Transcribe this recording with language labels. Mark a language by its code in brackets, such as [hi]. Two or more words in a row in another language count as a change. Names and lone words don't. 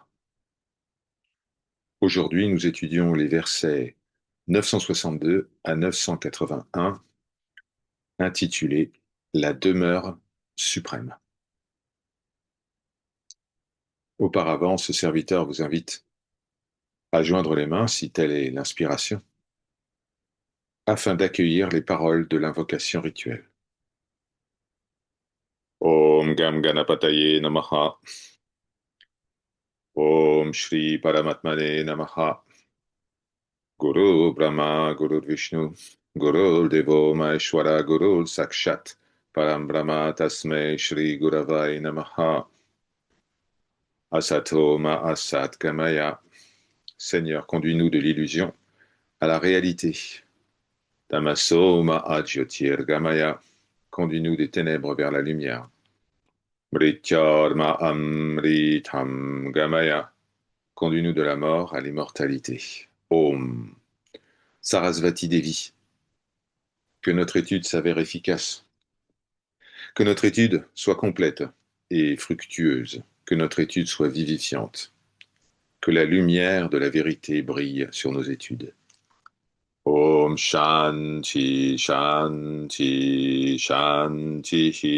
[fr] Aujourd'hui, nous étudions les versets 962 à 981, intitulés La demeure suprême. Auparavant, ce serviteur vous invite à joindre les mains, si telle est l'inspiration, afin d'accueillir les paroles de l'invocation rituelle. [sa] Om Gam Ganapataye Namaha. Om Shri Paramatmane Namaha. Guru Brahma, Guru Vishnu, Guru Devo Maheshwara, Guru Sakshat, Param Brahma Tasmai Shri Guravai Namaha. Asato Ma Asat Gamaya. [fr] Seigneur, conduis-nous de l'illusion à la réalité. [sa] Tamaso Ma Ajyotir Gamaya. [fr] Conduis-nous des ténèbres vers la lumière. [sa] Mrityarma Amritam Gamaya. [fr] Conduis-nous de la mort à l'immortalité. [sa] Om. Sarasvati Devi. [fr] Que notre étude s'avère efficace. Que notre étude soit complète et fructueuse. Que notre étude soit vivifiante. Que la lumière de la vérité brille sur nos études. [sa] Om Shanti Shanti Shanti.